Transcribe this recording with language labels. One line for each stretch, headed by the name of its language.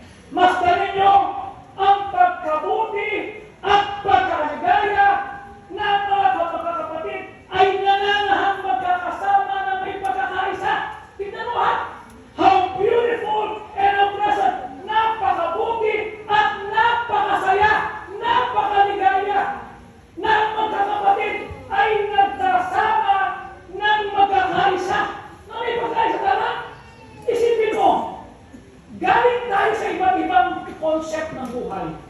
Filipino: Mastarin niyo ang pagkabuti at pagkaligaya ng mga kapatid ay nananahang magkakasama na may pagkakaisa. Tignan mo ha?
English: How beautiful and how pleasant.
Filipino: Napakabuti at napakasaya, napakaligaya ng magkakapatid ay nagkasama ng magkakaisa. Na may pagkaisa tama? Isipin mo, galing tayo sa iba't ibang concept ng buhay.